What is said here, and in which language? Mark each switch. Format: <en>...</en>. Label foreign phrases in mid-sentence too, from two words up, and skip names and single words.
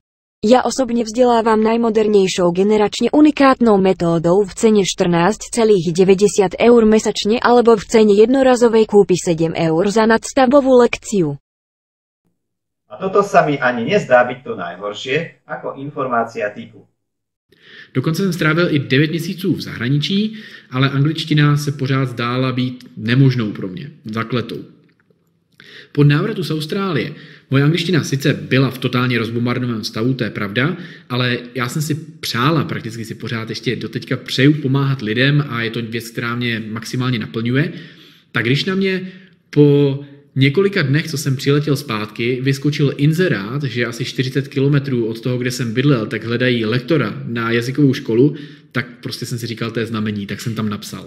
<sk>Ja osobne vzdelávam najmodernejšou generačne unikátnou metódou v cene 14,90 eur mesačne alebo v cene jednorazovej kúpy 7 eur za nadstavbovú lekciu. A toto sa mi ani nezdá byť to najhoršie ako informácia typu.</sk> <cs>Dokonce jsem strávil i 9 měsíců v zahraničí, ale angličtina se pořád zdála být nemožnou pro mě, zakletou. Po návratu z Austrálie moje angličtina sice byla v totálně rozbombardovaném stavu, to je pravda, ale já jsem si přála, prakticky si pořád ještě doteďka přeju pomáhat lidem a je to věc, která mě maximálně naplňuje, tak když na mě po několika dnech, co jsem přiletěl zpátky, vyskočil inzerát, že asi 40 kilometrů od toho, kde jsem bydlel, tak hledají lektora na jazykovou školu, tak prostě jsem si říkal, to je znamení, tak jsem tam napsal.</cs>